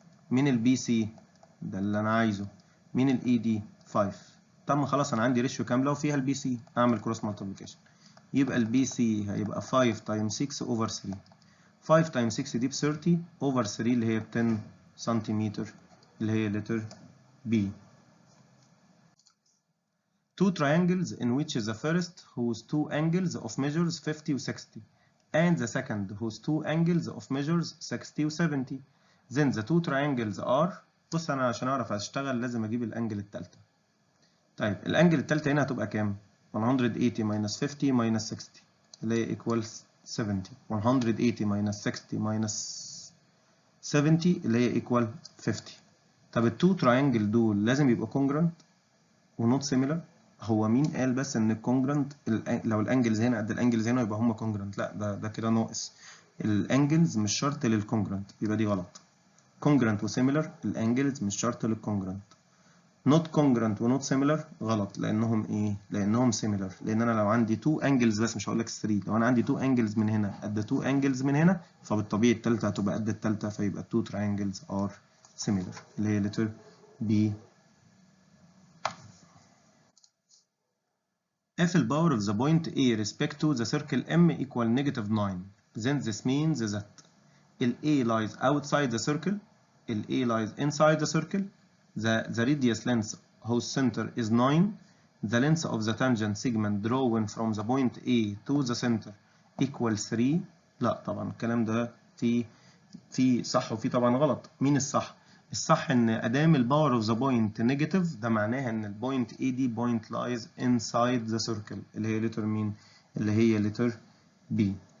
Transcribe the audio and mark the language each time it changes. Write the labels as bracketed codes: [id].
[ar] مين ال BC؟ ده اللي انا عايزه. مين ال ED؟ 5. طب ما خلاص انا عندي ريشيو كامله وفيها ال BC، اعمل كروس مالتيبليكيشن. يبقى ال BC هيبقى [en] 5 times 6 over 3. [ar] 5 times 6 دي ب 30 over 3 اللي هي ب 10 سنتيمتر، اللي هي letter B. [en] Two triangles in which the first whose two angles of measures 50 و 60 and the second whose two angles of measures 60 و 70. Then the two triangles are. [ar] بص انا عشان اعرف اشتغل لازم اجيب الانجل الثالثه. طيب الانجل الثالثه هنا هتبقى كام؟ [en] 180 minus 50 minus 60 [ar] اللي هي equals 70. [en] 180 minus 60 minus 70 [ar] اللي هي equal 50. طب التو تراينجل دول لازم يبقوا congruent ونوت سيميلر. هو مين قال بس ان الكونجرنت لو الانجلز هنا قد الانجلز هنا يبقى هم كونجرنت؟ لا، ده كده ناقص. الانجلز مش شرط للكونجرنت، يبقى دي غلط. كونجرنت وسيميلر الانجلز مش شرط للكونجرنت. نوت كونجرنت ونوت سيميلر غلط، لانهم ايه؟ لانهم سيميلر. لان انا لو عندي 2 انجلز بس، مش هقول لك 3، لو انا عندي 2 انجلز من هنا قد 2 انجلز من هنا، فبالطبيعي الثالثه هتبقى قد الثالثه، فيبقى 2 triangles ار سيميلر اللي هي لتر بي. [en] If the power of the point A respect to the circle M equal -9, then this means that A lies outside the circle, A lies inside the circle, the radius length whose center is 9, the length of the tangent segment drawn from the point A to the center equal 3. [ar] لا طبعا الكلام ده في صح وفي طبعا غلط. مين الصح؟ الصح ان ادام الباور اوف ذا بوينت نيجاتيف، ده معناها ان البوينت اي دي بوينت لايز انسايد ذا سيركل اللي هي لتر مين؟ اللي هي لتر بي.